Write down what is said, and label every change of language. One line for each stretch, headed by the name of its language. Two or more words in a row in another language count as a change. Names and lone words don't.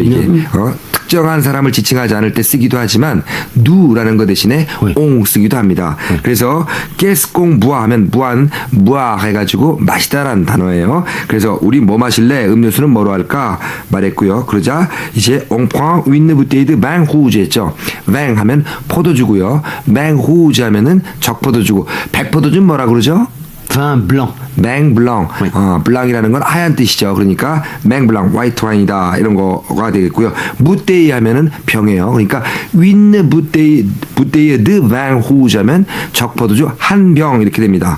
Korean: 이게 특정한 사람을 지칭하지 않을 때 쓰기도 하지만 누라는 거 대신에 옹 쓰기도 합니다. 그래서 게스공부아 하면 무아 해가지고 마시다라는 단어예요. 그래서 우리 뭐 마실래? 음료수는 뭐로 할까? 말했고요.
French: 그러자 이제 on prend une bouteille de vin rouge 했죠.
Korean: vin 하면 포도주고요.
French: vin rouge
Korean: 하면은 적포도주고, 백포도주는 뭐라 그러죠?
French: Vin blanc. vin blanc,
Korean: 블랑이라는 건 하얀 뜻이죠. 그러니까
French: vin blanc,
Korean: 화이트 와인이다 이런 거가 되겠고요. 무데이 하면은 병이에요. 그러니까
French: une bouteille de vin rouge
Korean: 하면 적포도주 한 병 이렇게 됩니다.